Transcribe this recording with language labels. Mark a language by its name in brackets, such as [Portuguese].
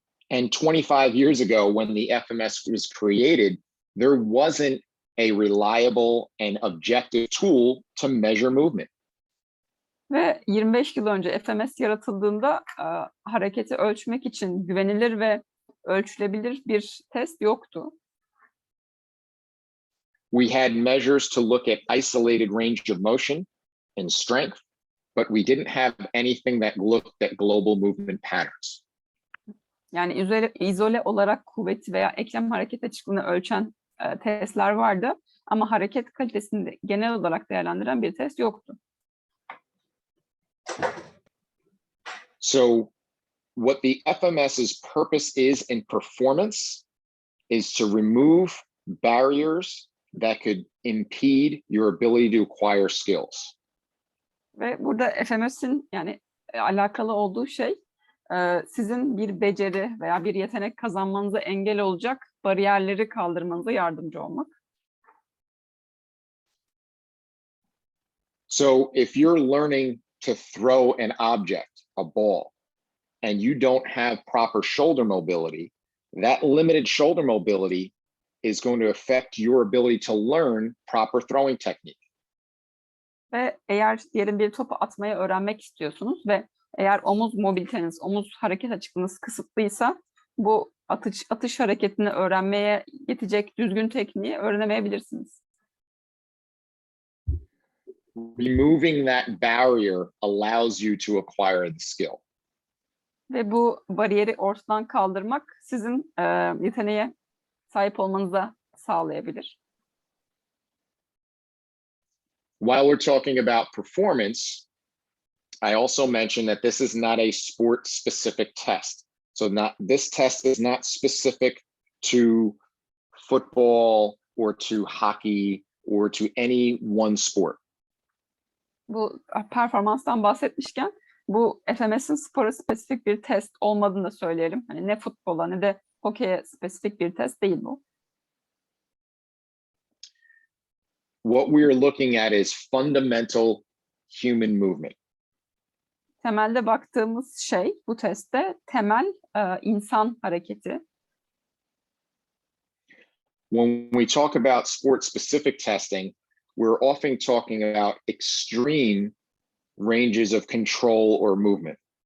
[English] And 25 years ago, when the FMS was created, there wasn't a reliable and objective tool to measure movement. [Turkish] Ve 25 yıl önce FMS yaratıldığında hareketi ölçmek için güvenilir ve ölçülebilir bir test yoktu. [English] We had measures to look at isolated range of motion and strength, but we didn't have anything that looked at global movement patterns. [Turkish] Yani izole olarak kuvveti veya eklem hareket açıklığını ölçen testler vardı. Ama hareket kalitesini de genel olarak değerlendiren bir test yoktu. [English] So what the FMS's purpose is in performance is to remove barriers that could impede your ability to acquire skills. [Turkish] Ve burada FMS'in yani alakalı olduğu şey sizin bir beceri veya bir yetenek kazanmanıza engel olacak bariyerleri kaldırmanıza yardımcı olmak. [English] So if you're learning to throw an object, a ball, and you don't have proper shoulder mobility, that limited shoulder mobility is going to affect your ability to learn proper throwing technique. [Turkish] Ve eğer diyelim bir topu atmayı öğrenmek istiyorsunuz ve eğer omuz mobiliteniz, omuz hareket açıklığınız kısıtlıysa bu atış hareketini öğrenmeye yetecek düzgün tekniği öğrenemeyebilirsiniz. [English] Removing that barrier allows you to acquire the skill. [Turkish] Ve bu bariyeri ortadan kaldırmak sizin yeteneğe sahip olmanıza sağlayabilir. [English] While we're talking about performance, I also mentioned that this is not a sport-specific test. So this test is not specific to football or to hockey or to any one sport. [Turkish] Bu performanstan bahsetmişken bu FMS'in spora spesifik bir test olmadığını da söyleyelim. Hani ne futbola ne de hokeye spesifik bir test değil bu. [English] What we're looking at is fundamental human movement. [Turkish] Temelde baktığımız şey bu testte temel insan hareketi. [English] When we talk about sport-specific testing, we're often talking about extreme ranges of control or movement.